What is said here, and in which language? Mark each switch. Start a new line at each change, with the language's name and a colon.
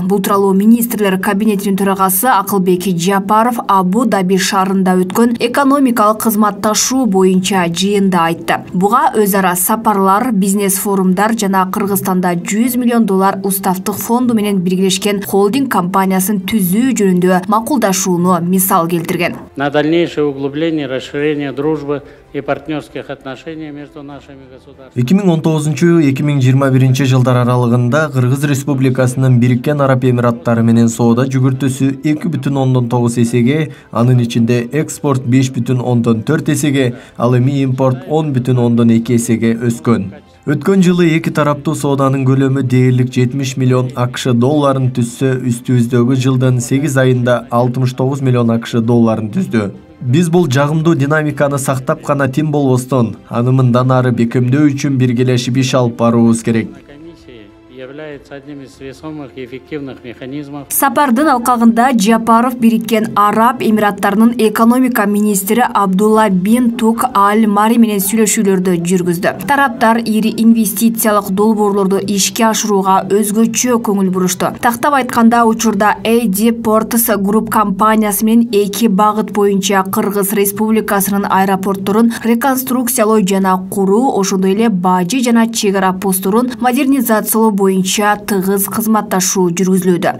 Kyrgyz: Бул тууралуу министрлер кабинетинин төрагасы Акылбек Жапаров Абу-Даби шаарында өткөн экономикалык кызматташуу боюнча жыйында айтты. Буга өз ара сапарлар, бизнес форумдар жана Кыргызстанда 100 миллион доллар уставтык фонду менен биргелешкен холдинг компаниясын түзүү жөнүндө макулдашууну мисал келтирген.
Russian: На дальнейшее углубление, расширение дружбы и партнерских отношений между нашими государствами.
Kyrgyz: 2019-2021 жылдар аралыгында Кыргыз Республикасынын Бириккен Араб Эмираттары менен соода жүгүртүүсү 2,9 эсеге, анын ичинде экспорт 5,4 эсеге, ал эми импорт 10,2 эсеге өскөн. Өткөн жылы эки тараптуу сооданын көлөмү дээрлик 70 миллион АКШ долларын түзсө, үстүбүздөгү жылдын 8 айында 69 миллион АКШ долларын түздү. Биз бул жагымдуу динамиканы сактап гана тим болбостон, аны мындан ары бекемдөө үчүн биргелешип иш алып баруубуз керек.
Russian: Является одним из весомых и эффективных механизмов.
Kyrgyz: Сапардын алкагында Жапаров Бириккен Араб Эмираттарынын экономика министри Абдулла бин Тук Аль-Мари менен сүйлөшүүлөрдү жүргүздү. Тараптар ири инвестициялык долбоорлорду ишке ашырууга өзгөчө көңүл бурушту. Тактап айтканда, учурда AD Ports Group компаниясы менен эки багыт боюнча Кыргыз Республикасынын аэропортторун реконструкциялоо жана куруу, ошондой эле бажы жана чек ара постторун модернизациялоо боюнча тыгыз кызматташуу жүргүзүлүүдө.